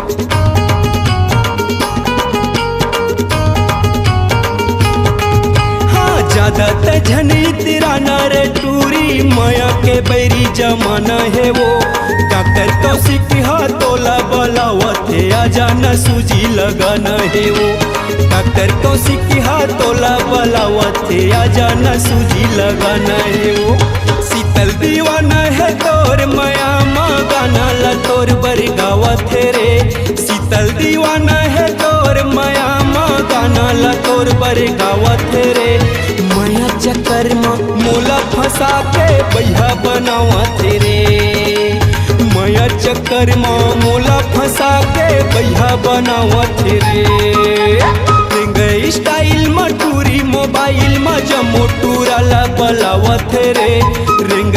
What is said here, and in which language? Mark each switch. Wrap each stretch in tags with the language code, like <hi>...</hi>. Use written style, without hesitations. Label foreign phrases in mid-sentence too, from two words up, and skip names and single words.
<hne>हाँ ज्यादा झनी तेरा नर टूरी माया के बैरी जमाना है वो। डॉक्टर को सिखा तोला बलावत है आजा न सूजी लगाना है वो। डॉक्टर को सिखा तोला बलावत है आजा न सूजी लगाना है वो। शीतल दीवाना है तोर माया माँ गाना ला तोर बर गावत रे। शीतल दीवाना है तोर माया माँ गाना ला तोर बर गावत रे। माया मोला फंसा के बैहा बनावत रे माया चक्कर में मोला फंसा के बैहा बनावत रे</hne> <en>ring style</en> <hne>मटूरी मोबाइल में जमो टूराला बलावत रे रिंग</hne>